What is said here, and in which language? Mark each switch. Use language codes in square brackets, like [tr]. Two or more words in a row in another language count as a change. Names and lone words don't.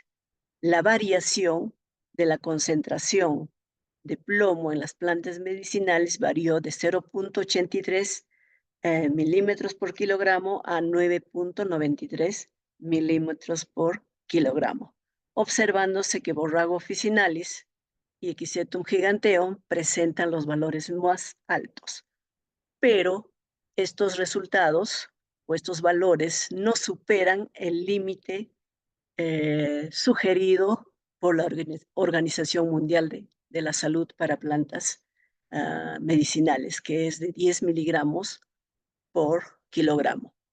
[es] La variación de la concentración de plomo en las plantas medicinales varió de 0,83 milímetros por kilogramo a 9,93 milímetros por kilogramo, observándose que Borrago officinalis y Equisetum giganteum presentan los valores más altos. Pero estos resultados o estos valores no superan el límite sugerido por la Organización Mundial de la salud para plantas medicinales, que es de 10 miligramos por kilogramo.